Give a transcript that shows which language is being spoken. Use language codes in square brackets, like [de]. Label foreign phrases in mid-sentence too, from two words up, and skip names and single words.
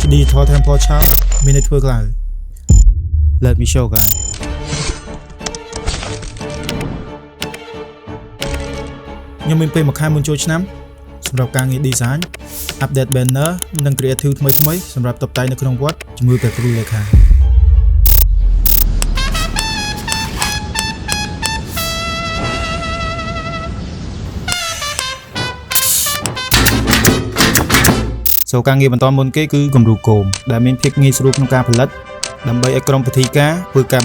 [km] Digital Temple Shop មានអ្នកធ្វើក្រៅ [en] Let me show guys [km] ខ្ញុំមានពេលមួយខែមុនចូលឆ្នាំសម្រាប់ការងារ [en] design update banner [km] និង creative ថ្មីៗសម្រាប់តុបតែងនៅក្នុងវត្តជាមួយព្រះគ្រូលេខា So ការងារបន្តមុនគេគឺគំរូគោមដែលមានភាពងាយស្រួលក្នុងការផលិតដើម្បីឲ្យក្រុមពិធីការធ្វើការ